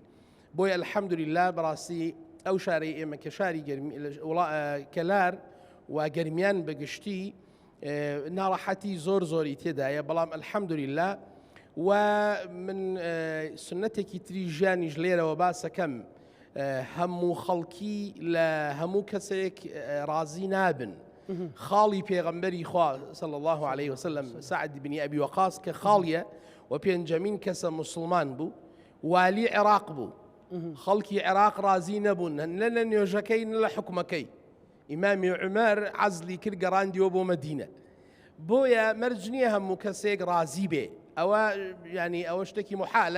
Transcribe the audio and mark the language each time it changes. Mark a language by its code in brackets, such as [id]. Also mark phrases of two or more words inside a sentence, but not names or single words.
[ckb] بۆیە الحەمدولله بەڕاستی ئەو شارەی ئێمە کە شاری کەلار و گەرمیان بەگشتی ناڕەحەتی زۆری تێدایە، بەڵام الحەمدولله ومن سنتێکی تری ژیانیش لێرەوە باسەکەم هەموو خەڵکی لە هەموو کەسێک ڕازی نابن. خاڵی پێغەمبەری خوا [ar] صلی الله عليه وسلم [ckb] سعد بن ئەبی وەقاص کە خاڵیە و پێنجەمین کەسە مسلمان بوو والی عێراق بوو. خەڵکی عێراق ڕازی نەبوون نە لە نوێژەکەی نە لە حکومەکەی. ئیمامی عومەر عەزلی کرد گەڕاندیەوە بۆ مەدینە. بۆیە مەرج نییە هەموو کەسێک ڕازی بێ، ئەوە ینی ئەوە شتێکی محالە.